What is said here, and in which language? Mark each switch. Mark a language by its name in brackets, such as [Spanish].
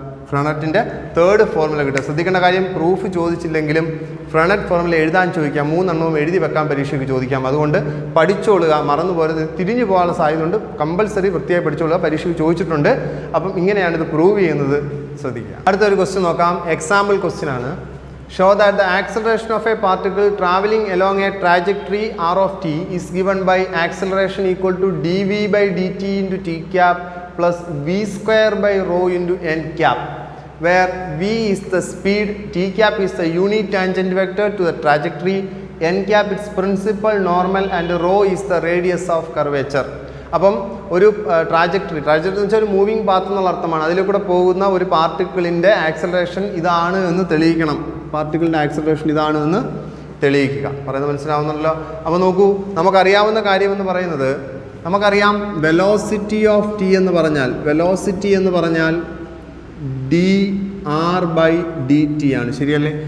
[Malayalam] ഫ്രണറ്റിൻ്റെ third formula കിട്ടുക. ശ്രദ്ധിക്കേണ്ട കാര്യം, പ്രൂഫ് ചോദിച്ചില്ലെങ്കിലും ഫ്രണറ്റ് ഫോർമുല എഴുതാൻ ചോദിക്കാം. 3 എണ്ണവും എഴുതി വെക്കാൻ പരീക്ഷയ്ക്ക് ചോദിക്കാം. അതുകൊണ്ട് പഠിച്ചോളുക, മറന്നു പോരുത്. തിരിഞ്ഞു പോകാനുള്ള സാധ്യതയുണ്ട്. കമ്പൽസറി വൃത്തിയായി പഠിച്ചോളുക, പരീക്ഷയ്ക്ക് ചോദിച്ചിട്ടുണ്ട്. അപ്പം ഇങ്ങനെയാണ് ഇത് പ്രൂവ് ചെയ്യുന്നത്, ശ്രദ്ധിക്കുക. അടുത്തൊരു ക്വസ്റ്റ്യൻ നോക്കാം. എക്സാമ്പിൾ ക്വസ്റ്റ്യൻ ആണ്. [English] Show that the acceleration of a particle traveling along a trajectory r of t is given by acceleration equal to dv by dt into t cap plus v square by rho into n cap, where v is the speed, t cap is the unit tangent vector to the trajectory, n cap its principal normal and rho is the radius of curvature. [Malayalam] അപ്പം ഒരു trajectory എന്ന് വെച്ചാൽ ഒരു moving path എന്നുള്ള അർത്ഥമാണ്. അതിലൂടെ പോകുന്ന ഒരു പാർട്ടിക്കിളിൻ്റെ ആക്സലറേഷൻ ഇതാണ് എന്ന് തെളിയിക്കണം. പാർട്ടിക്കിളിൻ്റെ ആക്സലറേഷൻ ഇതാണ് എന്ന് തെളിയിക്കുക. പറയുന്നത് മനസ്സിലാവുന്നല്ലോ. അപ്പോൾ നോക്കൂ, നമുക്കറിയാവുന്ന കാര്യമെന്ന് പറയുന്നത്, നമുക്കറിയാം [English] velocity of t [Malayalam] എന്ന് പറഞ്ഞാൽ [English] d r by d t [Malayalam] ആണ്. ശരിയല്ലേ?